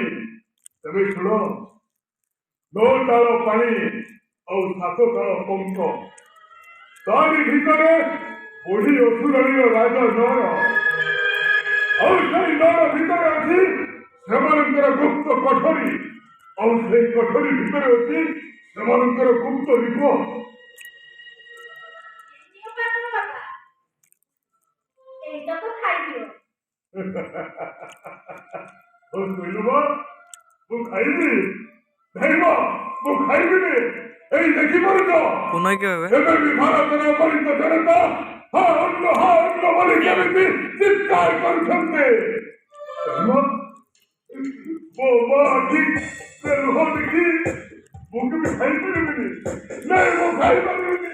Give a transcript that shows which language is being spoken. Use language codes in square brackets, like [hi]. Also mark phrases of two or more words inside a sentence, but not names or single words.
[or] ତେବେ ଶୁଣ, 9 ତାଳ ପାଣି ଆଉ 7 ତାଳ ପଙ୍କ, ତାରି ଭିତରେ ବୁଢୀ ଅସୁରାଣୀର ରାଜ ନଅର, ଆଉ ସେଇ ନଅର ଭିତରେ ଅଛି ସେମାନଙ୍କର ଗୁପ୍ତ କୋଠରୀ, ଆଉ ସେଇ କୋଠରୀ ଭିତରେ ଅଛି ସେମାନଙ୍କର ଗୁପ୍ତ ରିପୋର୍ଟ। ନିଅ ପାଗଳ ବାବା, ଏଇଟା ତ ଖାଇଦିଅ। କହିଲୁ ମା, ମୁଁ ଖାଇବି? ନାଇଁ ମା, ମୁଁ ଖାଇବିନି। ଏଇ ଦେଖିପାରୁଛ, कुनोय के बे ଏବେ ବି ଭାରତର ଅଗଣିତ ଜନତା ହଁ ଅନ୍ନ ବୋଲି କେମିତି ଚିତ୍କାର କରୁଛନ୍ତି। ମୋ ମା ଆଜି ଲୁହ ଦେଖି ମୁଁ କେବେ ଖାଇପାରିବିନି। ନାଇଁ, ମୁଁ ଖାଇପାରିବିନି।